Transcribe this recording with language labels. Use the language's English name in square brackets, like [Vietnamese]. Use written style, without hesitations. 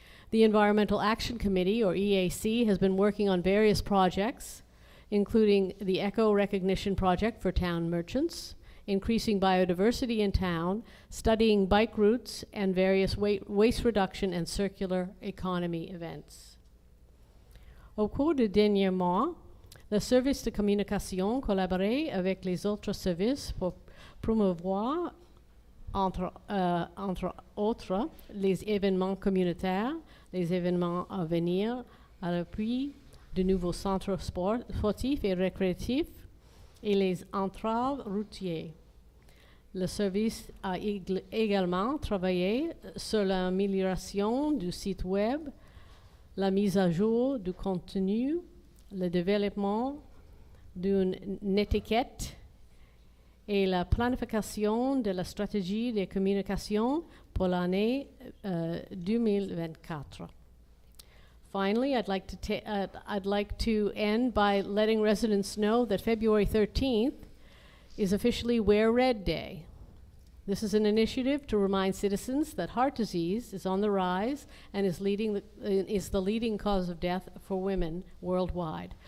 [English] The Environmental Action Committee, or EAC, has been working on various projects, including the Eco Recognition Project for town merchants, increasing biodiversity in town, studying bike routes, and various waste reduction and circular economy events. [French] Au cours des derniers mois, le service de communication collaborait avec les autres services pour promouvoir, entre autres, les événements communautaires, les événements à venir à l'appui de nouveaux centres sportifs et récréatifs et les entraves routières. Le service a également travaillé sur l'amélioration du site web, la mise à jour du contenu, le développement d'une étiquette et la planification de la stratégie de communication pour l'année 2024. [English] Finally, I'd like to end by letting residents know that February 13th is officially Wear Red Day. This is an initiative to remind citizens that heart disease is on the rise and is the leading cause of death for women worldwide.